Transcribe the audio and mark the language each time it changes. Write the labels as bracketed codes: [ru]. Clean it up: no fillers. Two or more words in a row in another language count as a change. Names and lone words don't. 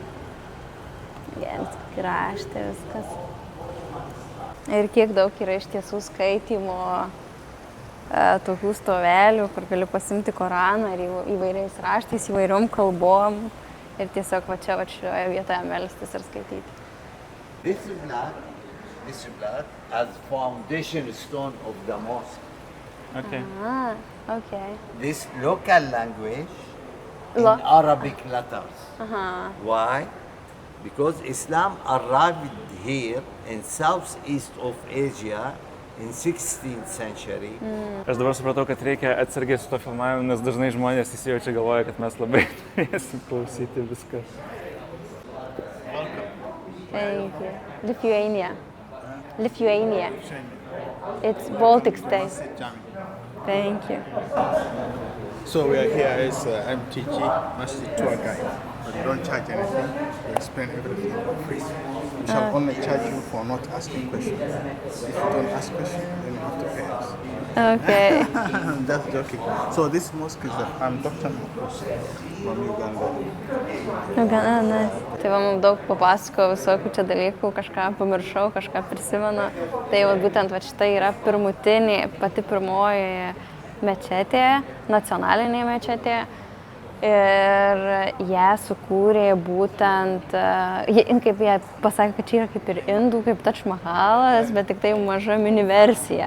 [lt] Gedas, kraštė viskas. Ir kiek daug yra iš tiesų skaitymo, tokių stovelių, kur gali pasimti Koraną ir įvairiais raštais, įvairiom kalbom. Ir tiesiog va šioje vietoje melstis ir skaityti. [en] This block as foundation stone of the mosque. Okay. Okay. This local language in Arabic letters. Why? Because Islam arrived here in southeast of Asia in 16th century. [lt] Aš dabar supratau, kad reikia atsargiai su to filmavimu, nes dažnai žmonės įsijaučia galvoja, kad mes labai turėsim klausyti viską. [en] Thank you. Lithuania. Lithuania. It's Baltic state. Thank you. So we are here as MTG, Masjid Tour Guide. We don't charge anything. We explain everything for free. We shall only charge you for not asking questions. If you don't ask questions, then you have to pay us. Okay. I'm just joking. So this mosque is I'm Dr. Marcos from Uganda. Uganda. [lt] Tai va, mums daug papasako visokių čia dalykų, kažką pamiršau, kažką prisimenu. Tai va, būtent va, šita yra pirmutinė, pati pirmoji mečetė, nacionalinė mečetė. Ir ją sukūrė būtent, kaip jie pasakė, kad čia yra kaip ir indų, kaip Taj Mahalas, bet tik tai maža mini versija.